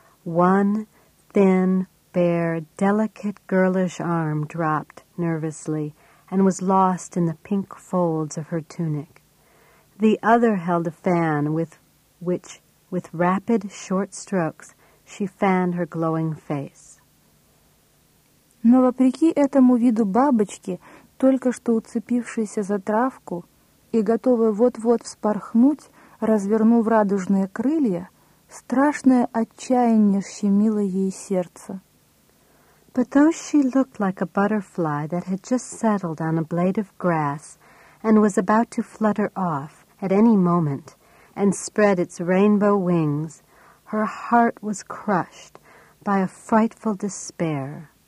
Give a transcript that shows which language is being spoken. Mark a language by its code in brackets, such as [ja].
[en] One thin, bare, delicate, girlish arm dropped nervously and was lost in the pink folds of her tunic. The other held a fan with which, with rapid, short strokes, she fanned her glowing face. [ru] Но вопреки этому виду бабочки, только что уцепившейся за травку, и готовая вот-вот вспорхнуть, развернув радужные крылья, страшное отчаяние щемило ей сердце. [en] But though she looked like a butterfly that had just settled on a blade of grass and was about to flutter off at any moment and spread its rainbow wings, her heart was crushed by a frightful despair.